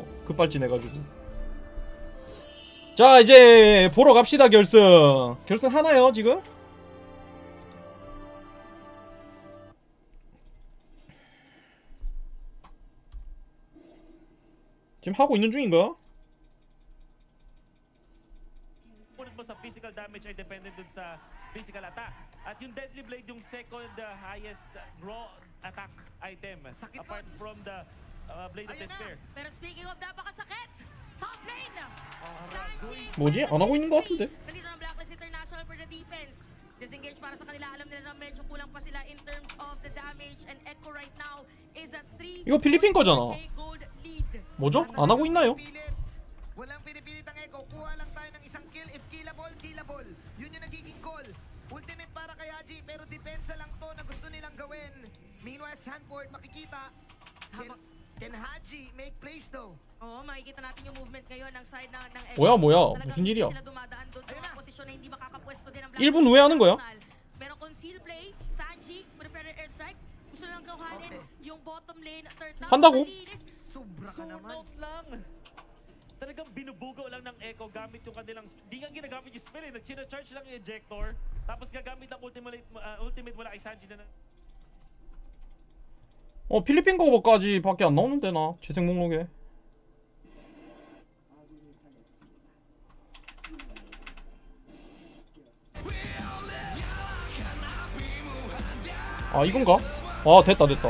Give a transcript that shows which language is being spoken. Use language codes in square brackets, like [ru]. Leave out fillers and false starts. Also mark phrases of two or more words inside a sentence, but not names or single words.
[ko] 급발진해가지고. 자, 이제 보러 갑시다. 결승 하나요 지금? 지금 하고 있는 중인가? [tl] Punot mo sa [en] physical damage [tl] ay dependent dun sa [en] physical attack. [tl] At yung [en] deadly blade [tl] yung [en] second highest raw attack item. Apart from the blade of despair. [tl] Pero [en] speaking of [tl] napakasakit, [en] top lane! [tl] Sanji! [ko] 뭐지? 안 하고 있는 것 같은데? [tl] Nandito ng Blacklist International [en] for the defense. [tl] Disengage para sa kanila. Alam nila na medyo kulang pa sila [en] in terms of the damage. And Echo right now is at 3. [ko] 이거 필리핀 거잖아. 뭐죠? 안 하고 있나요? [tl] Walang pinipilit ang Echo. Kuha lang tayo ng isang kill. [en] If killable, killable. [tl] Yun yung nagiging call. Ultimate para kay Haji, pero depensa lang to na gusto nilang gawin. Meanwhile, Sanford makikita. [en] Can Haji make plays though? [tl] Oo, makikita natin yung movement ngayon ng side ng Echo. [ko] 뭐야? 무슨 일이야? [tl] Sila dumadaan doon sa mga posisyon na hindi makakapwesto din ang [ko] 1분 후에 하는 거야? [en] Pero conceal play, Sanji, preferred airstrike. [tl] Gusto lang kuhanin yung [en] bottom lane. Third down. [ko] 한다고? [tl] Sobra ka naman. lang. Talagang binubugaw lang ng Echo gamit yung kanilang... Di nga ginagamit yung spell eh. Nag-charge lang yung ejector. Tapos gagamit ang ultimate wala kay Sanji na... [ko] 필리핀 거버까지 밖에 안 나오는데 나 재생 목록에. 아, 이건가? 아, 됐다.